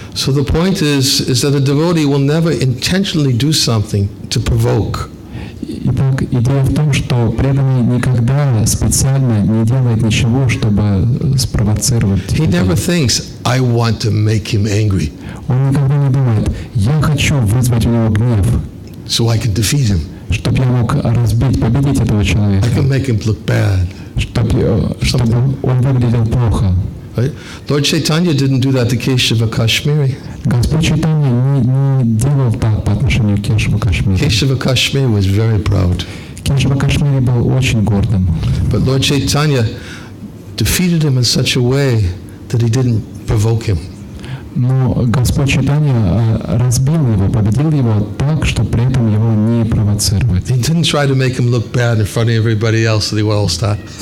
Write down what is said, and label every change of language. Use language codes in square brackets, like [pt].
[en] So the point is that a devotee will never intentionally do something to provoke. [ru] Итак, идея в том, что преданный никогда специально не делает ничего, чтобы спровоцировать. [en] He never thinks, I want to make him angry. [ru] Он никогда не думает, я хочу вызвать у него гнев, [en] so I can defeat him. [ru] Чтобы я мог разбить, победить этого человека. [en] I can make him look bad. [ru] Чтобы он выглядел плохо. [en] Right? Lord Chaitanya didn't do that to Keshava Kashmiri. [ru] Господь Чайтанья не делал так по отношению к Кешава Кашмири. [en] Keshava Kashmiri was very proud. [ru] Кешава Кашмири был очень гордым. [en] But Lord Chaitanya defeated him in such a way that he didn't provoke him. [ru] Но Господь Чайтанья разбил его, победил его так, что при этом его не провоцировать. [en] He didn't try to make him look bad in front of everybody else so they will all start.